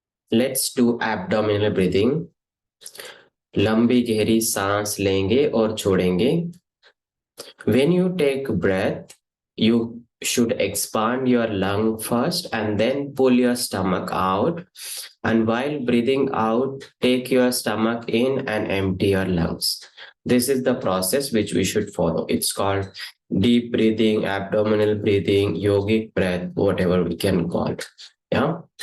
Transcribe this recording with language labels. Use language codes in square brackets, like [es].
[en] Let's do abdominal breathing. [hi] लंबी गहरी सांस लेंगे और छोड़ेंगे. [en] When you take breath, you should expand your lung first and then pull your stomach out. And while breathing out, take your stomach in and empty your lungs. This is the process which we should follow. It's called deep breathing, abdominal breathing, yogic breath, whatever we can call it. Yeah.